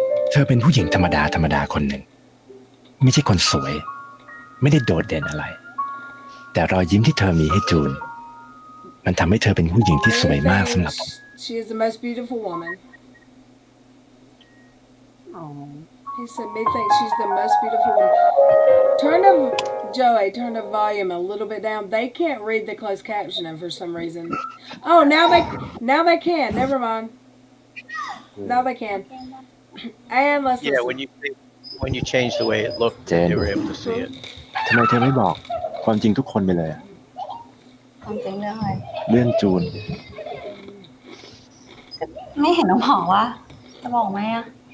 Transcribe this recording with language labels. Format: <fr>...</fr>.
<th>เธอเป็นผู้หญิงธรรมดาคนหนึ่งไม่ใช่คนสวยไม่ได้โดดเด่นอะไรแต่รอยยิ้มที่เธอมีให้จูนมันทำให้เธอเป็นผู้หญิงที่สวยมากสำหรับผม</th> <en>She is the most beautiful woman. Oh. He said, "Me thinks she's the most beautiful woman." Joey, turn the volume a little bit down. They can't read the closed captioning for some reason. Oh, now they can. Never mind. Now they can. And let's listen. when you change the way it looked, they were able to see it.</en> <th>ทำไมเธอไม่บอกความจริงทุกคนไปเลย ความจริงเรื่องอะไร เรื่องจูน ไม่เห็นน้องบอกว่าจะบอกไหมอ่ะ</th>